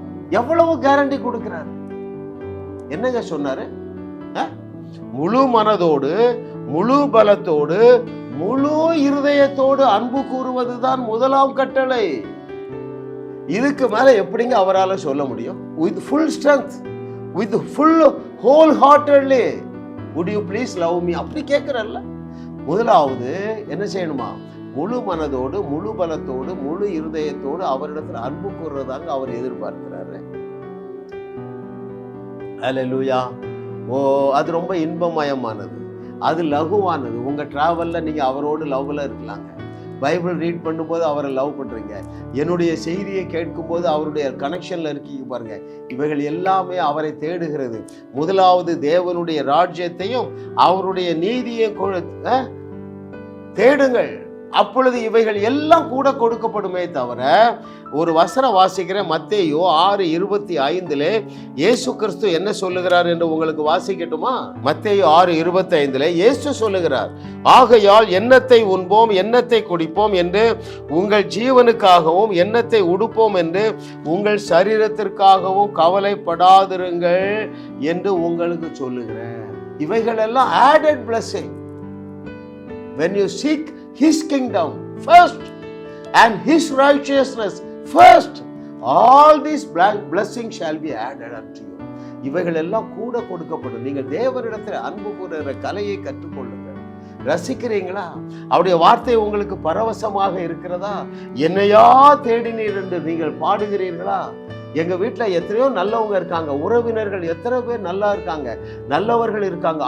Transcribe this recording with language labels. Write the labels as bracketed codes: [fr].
[ta] எவ்வளவு கேரண்டி கொடுக்கிறார்? என்னங்க சொன்னாரு? முழு மனதோடு, முழு பலத்தோடு, முழு இருதயத்தோடு அன்பு கூறுவதுதான் முதலாம் கட்டளை. இதுக்கு மேல எப்படிங்க அவரால் சொல்ல முடியும்? [en] With full strength, with full wholeheartedly, would you please love me? [ta] அப்படி கேட்கிறல்ல. முதலாவது என்ன செய்யணுமா? முழு மனதோடு, முழு பலத்தோடு, முழு இருதயத்தோடு அவரிடத்துல அன்பு கூறுறதாங்க அவர் எதிர்பார்க்கிறாரு. ஹல்லேலூயா. ஓ, அது ரொம்ப இன்பமயமானது, அது லகுவானது. உங்க டிராவல்ல நீங்க அவரோடு லவ்ல இருக்கலாங்க. பைபிள் ரீட் பண்ணும்போது அவரை லவ் பண்றீங்க. என்னுடைய செய்தியை கேட்கும் போது அவருடைய கனெக்ஷன்ல இருக்கீங்க பாருங்க. இவைகள் எல்லாமே அவரை தேடுகிறது. முதலாவது தேவனுடைய ராஜ்யத்தையும் அவருடைய நீதியையும் தேடுங்கள், அப்பொழுது இவைகள் எல்லாம் கூட கொடுக்கப்படுமே தவிர. ஒரு வசனம் வாசிக்கிறேன், மத்தேயு 6:25 இயேசு கிறிஸ்து என்ன சொல்லுகிறார் என்று உங்களுக்கு வாசிக்கட்டுமா? மத்தேயு 6:25 இயேசு சொல்லுகிறார், ஆகையால் எண்ணத்தை உண்போம், எண்ணத்தை குடிப்போம் என்று உங்கள் ஜீவனுக்காகவும், எண்ணத்தை உடுப்போம் என்று உங்கள் சரீரத்திற்காகவும் கவலைப்படாதிருங்கள் என்று உங்களுக்கு சொல்லுகிறேன். இவைகள் எல்லாம் added blessing. [en] When you seek His kingdom first and His righteousness first, all these blessings shall be added unto you. [ta] இவைகள் எல்லாம் கூட கொடுக்கப்படும். நீங்கள் தேவனிடத்தில் அன்பு கூறுகிற கலையை கற்றுக்கொள்ளுங்கள். ரசிக்கிறீங்களா? அவருடைய வார்த்தை உங்களுக்கு பரவசமாக இருக்கிறதா? என்னையா தேடினீர் என்று நீங்கள் பாடுகிறீர்களா? எங்க வீட்டுல எத்தனையோ நல்லவங்க இருக்காங்க, உறவினர்கள் எத்தனை பேர் நல்லா இருக்காங்க, நல்லவர்கள் இருக்காங்க.